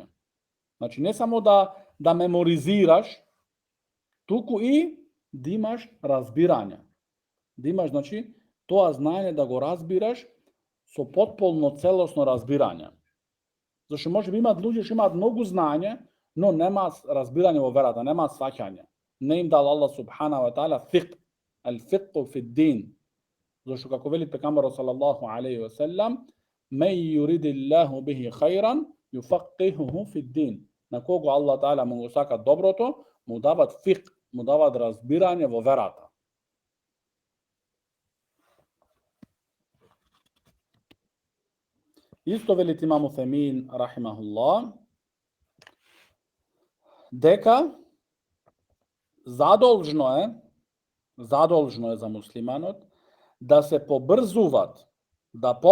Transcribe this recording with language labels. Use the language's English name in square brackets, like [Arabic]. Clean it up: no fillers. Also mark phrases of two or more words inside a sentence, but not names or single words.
[Macedonian] Значи, не само да меморизираш, туку и да имаш разбирање. Да имаш, значи, тоа знање да го разбираш со потполно целосно разбирање. Зашто може би имаат луѓе што имаат многу знање, но немаат разбирање во верата, немаат сваќање. Не им дал [Arabic] الله سبحانه وتعالى فقه، الفقه في الدين. [Macedonian] Зашто како вели пекамберот [Arabic] صلى الله عليه وسلم، من يرد الله به خيرا يفقهه في الدين. [Macedonian] На кого [Arabic] الله تعالى [Macedonian] му го сака доброто, му дават фиқх, му дават разбирање во верата. Исто вели имам Уфемин, рахимахуллах, дека задолжно е за муслиманот да се побрзуват, да